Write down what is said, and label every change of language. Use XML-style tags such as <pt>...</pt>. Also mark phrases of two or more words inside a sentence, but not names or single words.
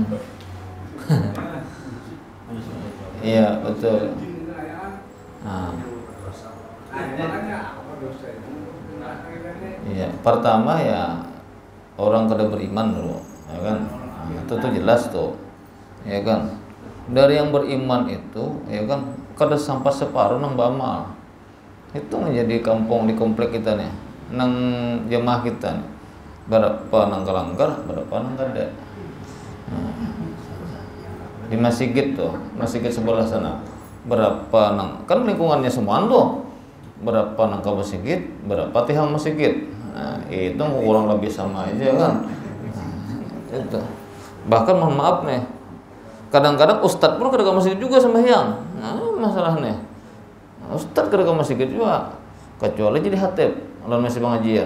<id>Iya, betul. Iya, pertama ya orang kada beriman dulu, ya kan? Itu tuh jelas tuh, ya kan? Dari yang beriman itu,</id> <bjn>ya kan, kada sampai separuh nang beramal.</bjn> <id>Itu menjadi kampung di komplek kita nih, nang jemaah kita nih.</id> <bjn>Berapa nang kelanggar, berapa nang kada. Di masjid tuh, masjid sebelah sana. Berapa nang kan lingkungannya semua tuh. Berapa nang ke masjid, berapa tihang masjid.</bjn> <id>Nah, itu kurang lebih sama aja kan. Itu. Bahkan mohon maaf nih. Kadang-kadang ustadz pun kada ke masjid juga sembahyang. Nah, masalahnya. Ustadz kada ke masjid juga. Kecuali jadi khatib, lalu masih pengajian.</id>